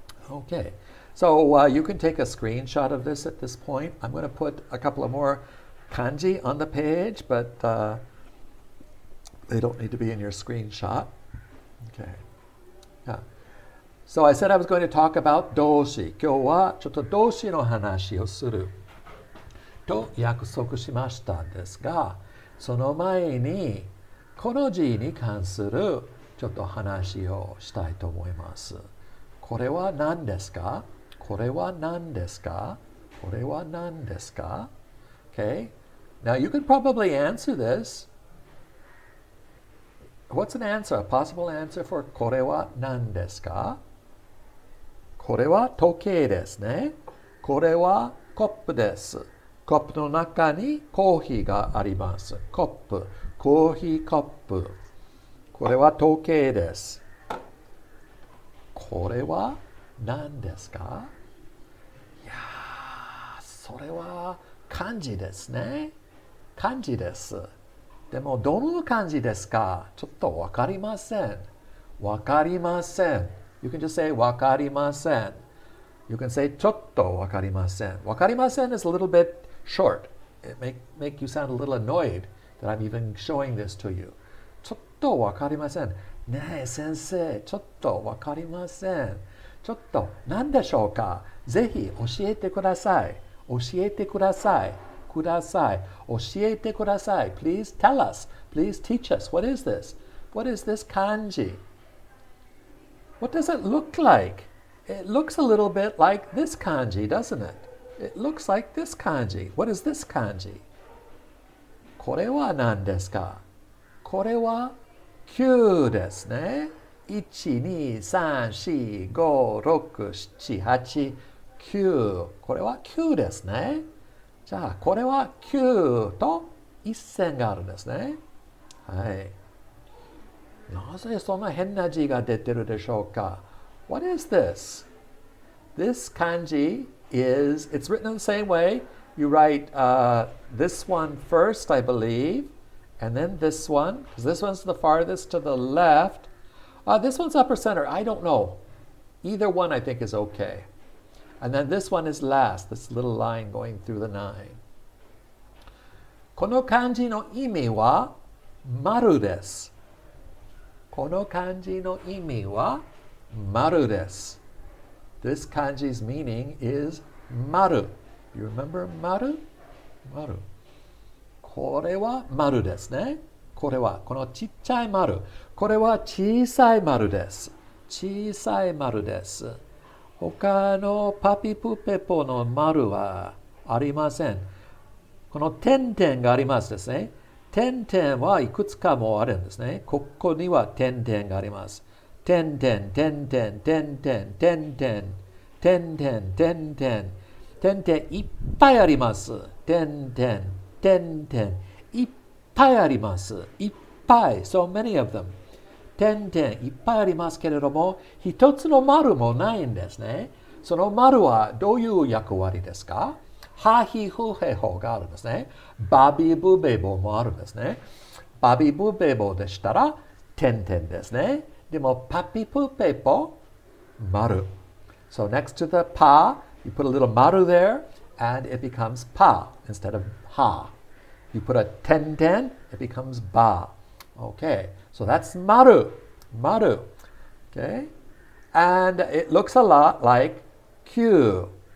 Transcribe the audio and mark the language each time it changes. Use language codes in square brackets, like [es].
[en] Okay, so you can take a screenshot of this at this point. I'm going to put a couple of more kanji on the page, but they don't need to be in your screenshot. Okay. Yeah. So I said I was going to talk about doshi. [ja] 今日はちょっと動詞の話をすると約束しましたんですが、その前にこの字に関するちょっと話をしたいと思います。これは何ですか？これは何ですか？これは何ですか？Okay. [en] Now you could probably answer this. What's an answer? A possible answer for [ja] これは何ですか？これは時計ですね。これはコップです。コップの中にコーヒーがあります。コップ、コーヒーコップ。これは時計です。これは何ですか？いやー、それは漢字ですね。漢字です。でも、どの漢字ですか？ちょっとわかりません。わかりません。 [en] You can just say [ja] わかりません。 [en] You can say [ja] ちょっとわかりません。わかりません [en] is a little bit short. It make you sound a little annoyed that I'm even showing this to you. [ja] ちょっとわかりません。ねえ、先生、ちょっとわかりません。ちょっと何でしょうか？ぜひ教えてください。教えてください。ください。教えてください。 [en] Please tell us. Please teach us. What is this? What is this kanji? What does it look like? It looks a little bit like this kanji, doesn't it? It looks like this kanji. What is this kanji? [ja] これは何ですか？これは9ですね。1、2、3、4、5、6、7、8、9。これは9ですね。じゃあ、これは9と1線があるんですね。はい。なぜそんな変な字が出てるでしょうか？ [en] What is this? This kanji is, it's written in the same way. You write this one first, I believe, and then this one, because this one's the farthest to the left. This one's upper center. I don't know. Either one I think is okay. And then this one is last, this little line going through the 9. [ja] この漢字の意味は丸です。この漢字の意味は丸です。 [en] This kanji's meaning is 丸。 You remember [ja] 丸？丸。これは丸ですね。これは、このちっちゃい丸。これは小さい丸です。小さい丸です。他のパピプペポの丸はありません。この点々がありますですね。点々はいくつかもあるんですね。ここには点々があります。点々、点々、点々、点々、点々、点々。点々いっぱいあります。点々、点々、いっぱいあります。いっぱい。 [en] So many of them. [ja] 点々いっぱいありますけれども、一つの丸もないんですね。その丸はどういう役割ですか？ハヒフヘホがあるんですね。バビブベボもあるんですね。バビブベボでしたら、点々ですね。でも、パピプペポ、丸。 [en] So next to the pa, you put a little maru there, and it becomes pa instead of ha. You put a ten, it becomes ba. Okay, so that's maru. Maru. Okay, and it looks a lot like Q.